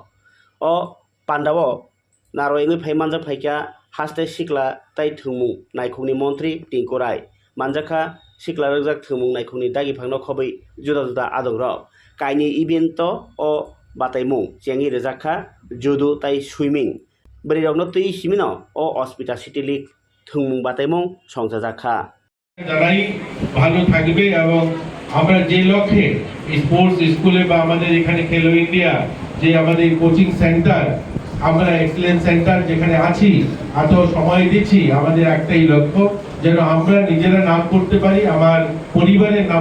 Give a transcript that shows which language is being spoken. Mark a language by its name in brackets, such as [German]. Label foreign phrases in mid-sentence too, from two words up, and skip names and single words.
[Kok Borok] o pandao naroyengwi phai manjak phaikya haste sikla tai thwngmung naikungni montri Tinku Rai manjakha sikla rwgjak thwngmung naikungni dagi phangno khobui juda juda adongrok kaini event o bataimung chengi rejakha judo tai swimming bwrwirokno tui simino o Asmita City League thwngmung bataimung songsajakha [Bangla] যারাই ভালো থাকবে এবং আমরা যে লক্ষ্যে স্পোর্টস স্কুলে বা আমাদের এখানে খেলো ইন্ডিয়া যে আমাদের [English] coaching centre [Bangla] আমরা [English] excellence centre [Bangla] যেখানে আছি এত সময় দিচ্ছি আমাদের একটাই লক্ষ্য যেন আমরা নিজেরা নাম করতে পারি আমার পরিবারের নাম